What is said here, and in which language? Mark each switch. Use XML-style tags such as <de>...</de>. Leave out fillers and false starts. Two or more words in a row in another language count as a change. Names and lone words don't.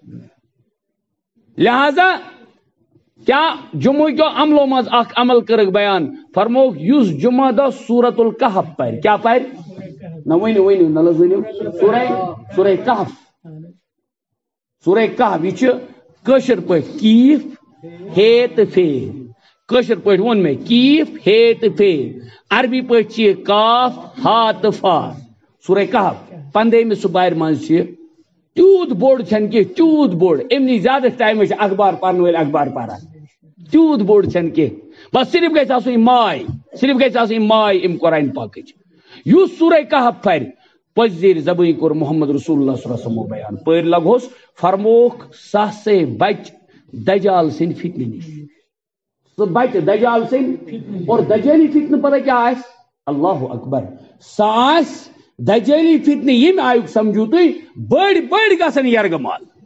<ks>لہذا کیا جمعہ کیو عملوں منٛز اکھ عمل کٔرٕکھ بیان فرموکھ یُس جمعہ دۄہ سورت الکہف پرِ کیٛاہ پرِ نہ ؤنِو نہ حظ ؤنِو سورہ کہف سورہ کہف یہِ چھِ کٲشِر پٲٹھۍ کیٖف ہے تہٕ فے کٲشِر پٲٹھۍ ووٚن مےٚ کیٖف ہے تہٕ فے عربی پٲٹھۍ چھِ یہِ کاف ہا تہٕ فا سورہ کہف 15 سُپارِ منٛز چھِ تیوٗت بوٚڑ چھنہٕ کینٛہہ تیوٗت بوٚڑ امہِ نِش زیادٕ ٹایمہٕ چھِ اخبار پرن وٲلۍ اخبار پران تیوٗت بوٚڑ چھنہٕ کینٛہہ بس صرف گژھِ آسٕنۍ ماے صرف گژھِ آسٕنۍ ماے امہِ قرآنِ پاکٕچ یُس سورہ کہف پرِ پٔزۍ زیٖرِ زبٲنۍ کوٚر محمد رسول اللہ</ks> <ar>صلی اللہ علیہ وسلمو</ar> <ks>بیان پٔرۍ لگوس فرموکھ سُہ ہسے بچہِ دجال سٕنٛدِ فتنہٕ نِش سُہ بچہِ دجال سٕنٛدِ اور دجٲلی فتنہٕ پتہ کیٛاہ آسہِ</ks> <ar>اللہ اکبر</ar> <ks>سُہ آسہِ دجٲلی فتنہٕ ییٚمہِ آیُک سمجھو تُہۍ بٔڑۍ بٔڑۍ گژھن یرغمال</ks>